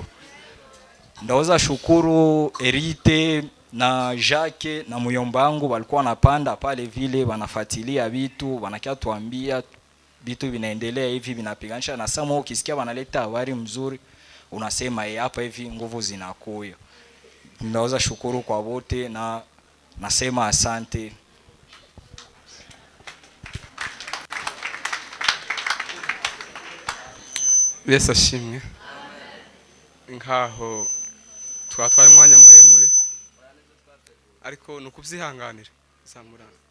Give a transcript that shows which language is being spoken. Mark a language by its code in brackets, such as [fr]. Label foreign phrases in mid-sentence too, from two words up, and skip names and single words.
[sw] Ndaweza shukuru Erite na Jacques na muyomba wangu walikuwa wanapanda pale vile wanafuatilia vitu, wanakia tuambia vitu vinaendelea hivi vinapiganisha, na sasa ukisikia wanaleta habari mzuri unasema hapa hivi nguvu zinakuya. Ndaweza shukuru kwa wote na nasema asante. [rw] Yesu ashimwe. Nkaho twatwaye umwanya muremure ariko nukubyihanganira zamurana.